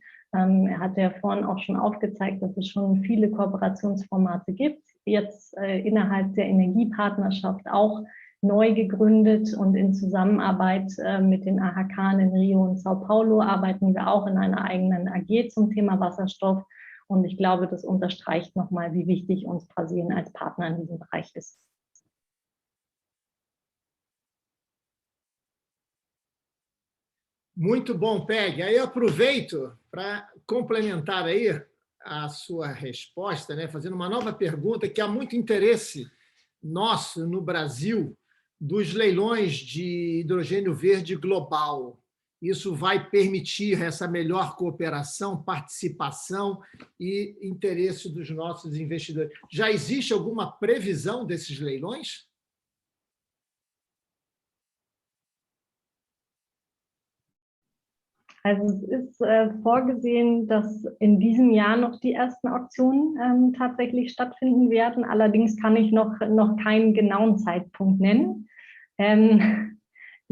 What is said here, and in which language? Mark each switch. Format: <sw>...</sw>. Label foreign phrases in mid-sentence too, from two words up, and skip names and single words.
<de>Er hat ja vorhin auch schon aufgezeigt, dass es schon viele Kooperationsformate gibt, jetzt innerhalb der Energiepartnerschaft auch neu gegründet, und in Zusammenarbeit mit den AHK in Rio und Sao Paulo arbeiten wir auch in einer eigenen AG zum Thema Wasserstoff. Und ich glaube, das unterstreicht nochmal, wie wichtig uns Brasilien als Partner in diesem Bereich ist.</de> <pt>Muito bom, Peggy. Aí eu aproveito para complementar aí a sua resposta, né, fazendo uma nova pergunta, que há muito interesse nosso no Brasil dos leilões de hidrogênio verde global. Isso vai permitir essa melhor cooperação, participação e interesse dos nossos investidores. Já existe alguma previsão desses leilões?</pt> <de>Also es ist vorgesehen, dass in diesem Jahr noch die ersten Auktionen tatsächlich stattfinden werden. Allerdings kann ich noch keinen genauen Zeitpunkt nennen.</de>